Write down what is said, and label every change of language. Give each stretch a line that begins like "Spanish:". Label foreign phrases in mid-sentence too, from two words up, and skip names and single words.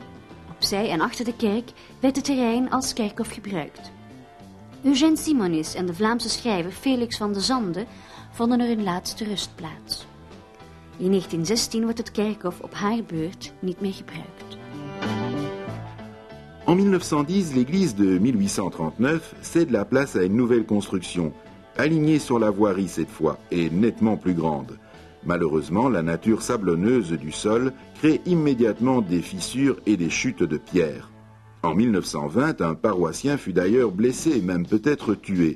Dutch: Opzij en achter de kerk werd het terrein als kerkhof gebruikt. Eugène Simonis en de Vlaamse schrijver Felix van de Zande vonden er hun laatste rustplaats. In 1916 wordt het kerkhof op haar beurt niet meer gebruikt.
French: En 1910, l'église de 1839 cède la place à une nouvelle construction, alignée sur la voirie cette fois, et nettement plus grande. Malheureusement, la nature sablonneuse du sol crée immédiatement des fissures et des chutes de pierre. En 1920, un paroissien fut d'ailleurs blessé et même peut-être tué.